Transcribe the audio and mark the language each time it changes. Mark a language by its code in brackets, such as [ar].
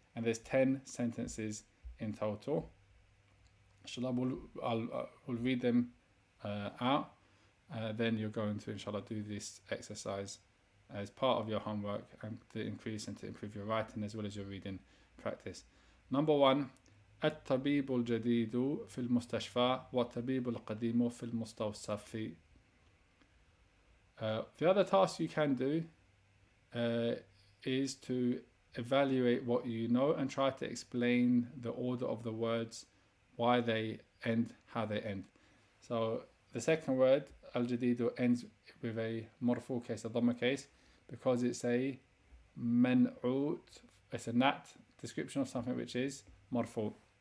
[en] And there's 10 sentences in total. Inshallah, we'll read them out. Then you're going to, inshallah, do this exercise as part of your homework and to increase and to improve your writing as well as your reading practice. [ar] Number 1, الطبيب الجديد في المستشفى والطبيب القديم في المستوصف. [en] The other task you can do is to evaluate what you know and try to explain the order of the words, why they end, how they end. So the second word, al-jadidu, ends with a marfu case, a dhamma case, because it's a man'ut, it's a nat, description of something which is marfu.